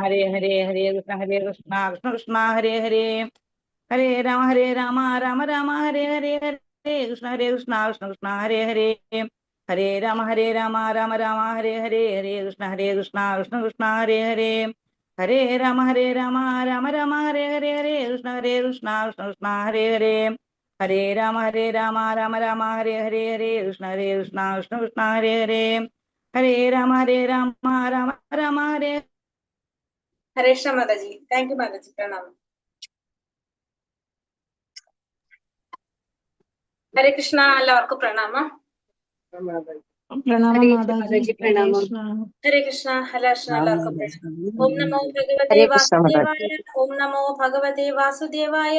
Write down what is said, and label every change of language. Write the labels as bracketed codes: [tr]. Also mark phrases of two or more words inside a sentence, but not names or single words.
[sa] ഹരേ ഹരേ ഹരേ കൃഷ്ണ കൃഷ്ണ കൃഷ്ണ ഹരേ ഹരേ ഹരേ രാമ രാമ രാമ ഹരേ ഹരേ ഹരേ കൃഷ്ണ കൃഷ്ണ കൃഷ്ണ ഹരേ ഹരേ ഹരേ രാമ രാമ രാമ ഹരേ ഹരേ ഹരേ കൃഷ്ണ കൃഷ്ണ കൃഷ്ണ ഹരേ ഹരേ ഹരേ രാമ രാമ രാമ ഹരേ ഹരേ ഹരേ കൃഷ്ണ കൃഷ്ണ കൃഷ്ണ ഹരേ ഹരേ ഹരേ രാമ രാമ ഹരേ ഹരേ ഹരേ കൃഷ്ണ കൃഷ്ണ കൃഷ്ണ ഹരേ ഹരേ ഹരേ രാമ രാമ രാമ ഹരേ ഹരേ കൃഷ്ണ [ml] മാതാജി. [en] thank you [ml] മാതാജി. പ്രണാമം. [sa] ഹരേ കൃഷ്ണ. [ml] എല്ലാവർക്കും പ്രണാമം. പ്രണാമം മാതാജി. [sa] ഹരേ കൃഷ്ണ. ഹരേ കൃഷ്ണ. [ml] എല്ലാവർക്കും പ്രണാമം. [sa] ഓം നമോ ഭഗവതേ വാസുദേവായ. ഓം നമോ ഭഗവതേ വാസുദേവായ.